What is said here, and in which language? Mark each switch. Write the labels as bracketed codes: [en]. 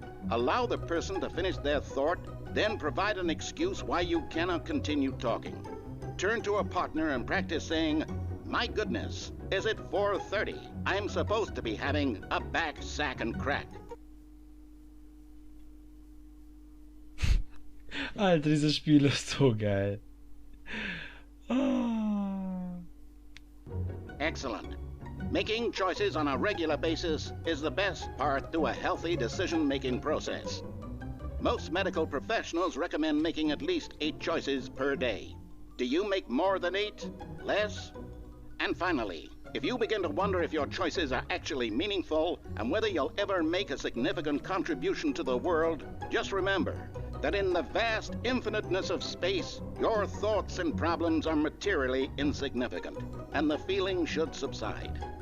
[en] Allow the person to finish their thought, then provide an excuse why you cannot continue talking. Turn to a partner and practice saying, "My goodness, is it 4:30? I'm supposed to be having a back, sack, and crack." [de] Alter, dieses Spiel ist so geil. Oh. [en] Excellent. Making choices on a regular basis is the best part to a healthy decision-making process. Most medical professionals recommend making at least 8 choices per day. Do you make more than 8? Less? And finally, if you begin to wonder if your choices are actually meaningful and whether you'll ever make a significant contribution to the world, just remember that in the vast infiniteness of space, your thoughts and problems are materially insignificant, and the feeling should subside.